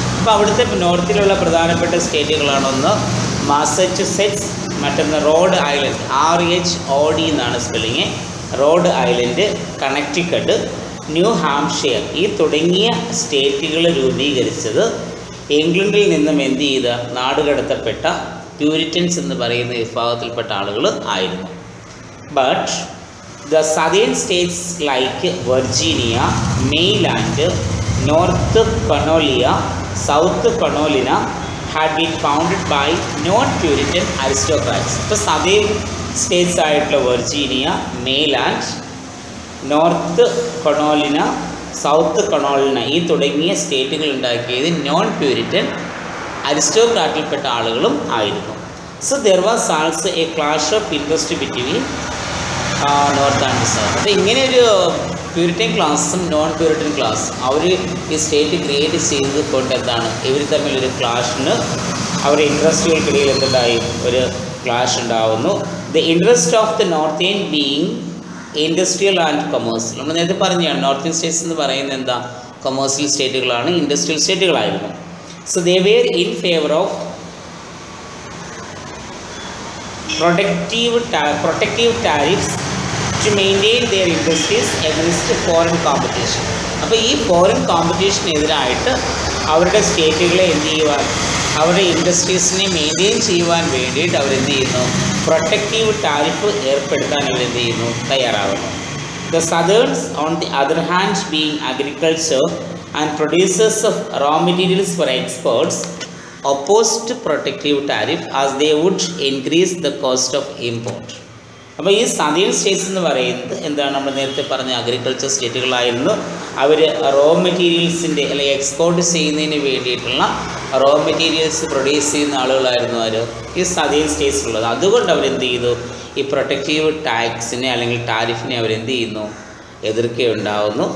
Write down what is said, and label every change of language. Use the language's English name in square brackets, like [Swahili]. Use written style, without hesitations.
[Malayalam] അപ്പോൾ അവിടുത്തെ നോർത്തിലുള്ള പ്രധാനപ്പെട്ട സ്റ്റേറ്റുകളാണൊന്ന് മാസച്യുസെറ്റ്സ്, മറ്റൊന്ന് റോഡ് ഐലൻഡ്, RHOD എന്നാണ് spelling, Rhode Island, Connecticut, new Hampshire. ഈ തുടങ്ങിയ സ്റ്റേറ്റുകൾ രൂപീകരിച്ചത് ഇംഗ്ലണ്ടിൽ നിന്നും എന്ത് ചെയ്ത നാടുകടത്തപ്പെട്ട പ്യൂരിറ്റൻസ് എന്ന് പറയുന്ന വിഭാഗത്തിൽപ്പെട്ട ആളുകൾ ആയിരുന്നു. [English] But the southern states like Virginia, Maryland, North Carolina, South Carolina had been founded by non-Puritan aristocrats. [Malayalam] ഇപ്പോൾ [English] southern states [Malayalam] ആയിട്ടുള്ള വെർജീനിയ, മെയ്ലാൻഡ്, നോർത്ത് കരോലിന, സൗത്ത് കറോളിന ഈ തുടങ്ങിയ സ്റ്റേറ്റുകൾ ഉണ്ടാക്കിയത് നോൺ പ്യൂരിറ്റൻ അരിസ്റ്റോക്രാറ്റിൽപ്പെട്ട ആളുകളും ആയിരുന്നു. [English] So there was also a clash of interest between north and south. [Malayalam] അപ്പോൾ ഇങ്ങനെയൊരു Puritan ക്ലാസ്സും നോൺ പ്യൂരിറ്റൻ ക്ലാസ്സും അവർ ഈ സ്റ്റേറ്റ് ക്രിയേറ്റ് ചെയ്തത് കൊണ്ട് എന്താണ് ഇവർ തമ്മിലൊരു ക്ലാഷിന് അവരുടെ ഇൻട്രസ്റ്റുകൾക്കിടയിൽ എന്തുണ്ടായി ഒരു ക്ലാഷ് ഉണ്ടാവുന്നു. [English] The interest of the northern being industrial and commercial. [Malayalam] നമ്മൾ നേരത്തെ പറഞ്ഞാണ് നോർത്തേൺ സ്റ്റേറ്റ്സ് എന്ന് പറയുന്നത് എന്താ commercial സ്റ്റേറ്റുകളാണ്, industrial സ്റ്റേറ്റുകളായിരുന്നു. [English] So they were in favour of protective tariffs to maintain their industries against foreign competition. [Malayalam] അപ്പോൾ ഈ ഫോറിൻ കോമ്പറ്റീഷനെതിരായിട്ട് അവരുടെ സ്റ്റേറ്റുകളെ എന്ത് ചെയ്യുവാൻ, അവരുടെ ഇൻഡസ്ട്രീസിനെ മെയിൻറ്റെയിൻ ചെയ്യുവാൻ വേണ്ടിയിട്ട് അവരെന്ത് ചെയ്യുന്നു, പ്രൊട്ടക്റ്റീവ് ടാരിഫ് ഏർപ്പെടുത്താൻ അവരെന്ത് ചെയ്യുന്നു, തയ്യാറാകുന്നു. [English] The Southerns on the other hand being agriculture and producers of raw materials for exports opposed protective tariff as they would increase the cost of import. [Malayalam] അപ്പോൾ ഈ സദേൺ സ്റ്റേറ്റ്സ് എന്ന് പറയുന്നത് എന്താണ്, നമ്മൾ നേരത്തെ പറഞ്ഞ അഗ്രികൾച്ചർ സ്റ്റേറ്റുകളായിരുന്നു. അവർ റോ മെറ്റീരിയൽസിൻ്റെ അല്ലെങ്കിൽ എക്സ്പോർട്ട് ചെയ്യുന്നതിന് വേണ്ടിയിട്ടുള്ള റോ മെറ്റീരിയൽസ് പ്രൊഡ്യൂസ് ചെയ്യുന്ന ആളുകളായിരുന്നു അവർ ഈ സദേൺ സ്റ്റേറ്റ്സിലുള്ളത്. അതുകൊണ്ട് അവരെന്ത് ചെയ്തു, ഈ പ്രൊട്ടക്റ്റീവ് ടാക്സിനെ അല്ലെങ്കിൽ ടാരിഫിനെ അവരെന്ത് ചെയ്യുന്നു, എതിർക്കുകയുണ്ടാവുന്നു.